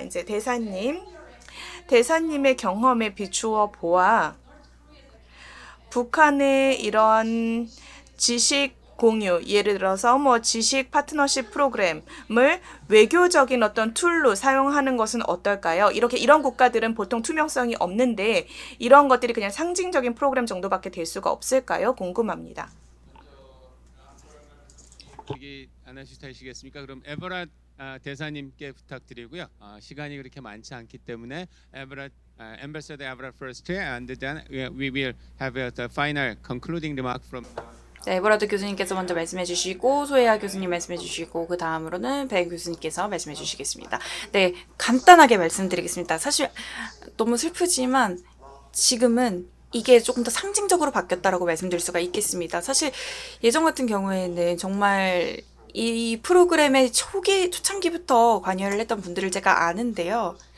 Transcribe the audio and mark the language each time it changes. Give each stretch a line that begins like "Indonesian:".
Korean: 이제 대사님의 경험에 비추어 보아 북한의 이런 지식 공유, 예를 들어서 뭐 지식 파트너십 프로그램을 외교적인 어떤 툴로 사용하는 것은 어떨까요? 이런 국가들은 보통 투명성이 없는데 이런 것들이 그냥 상징적인 프로그램 정도밖에 될 수가 없을까요? 궁금합니다. 얘기 안 하시겠습니까? 그럼 에버랏 대사님께 부탁드리고요. 시간이 그렇게 많지 않기 때문에
English: Ambassador Everett first, and then we will have the final concluding remark from.
Korean: 네, 에버라드 교수님께서 먼저 말씀해 주시고 소혜아 교수님 말씀해 주시고 그 다음으로는 배 교수님께서 말씀해 주시겠습니다. 네, 간단하게 말씀드리겠습니다. 사실 너무 슬프지만 지금은 이게 조금 더 상징적으로 바뀌었다라고 말씀드릴 수가 있겠습니다. 사실 예전 같은 경우에는 정말 이 프로그램의 초창기부터 관여를 했던 분들을 제가 아는데요.